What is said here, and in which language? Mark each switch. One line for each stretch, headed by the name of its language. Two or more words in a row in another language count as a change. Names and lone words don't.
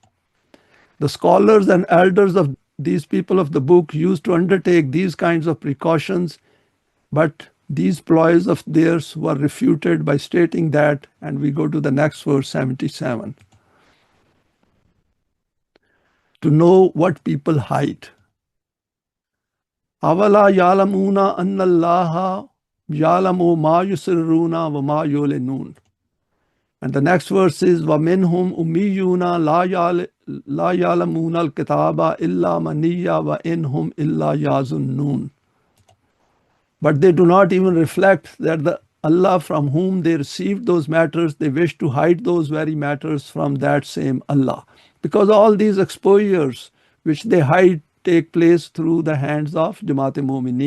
English: The scholars and elders of these people of the book used to undertake these kinds of precautions, but these ploys of theirs were refuted by stating that, and we go to the next verse, 77. To know what people hide.
Arabic: أَوَلَا يَعْلَمُونَ أَنَّ اللَّهَ يَعْلَمُ مَا يُسِرُّونَ وَمَا يُعْلِنُونَ.
English: And the next verse is
Arabic: وَمِنْهُمْ أُمِّيُّونَ لَا يَعْلَمُونَ الْكِتَابَ إِلَّا مَنِيَّ وَإِنْهُمْ إِلَّا يَظُنُّونَ.
English: But they do not even reflect that the Allah from whom they received those matters, they wish to hide those very matters from that same Allah. Because all these exposures which they hide take place through the hands of Jamaat-e Momineen.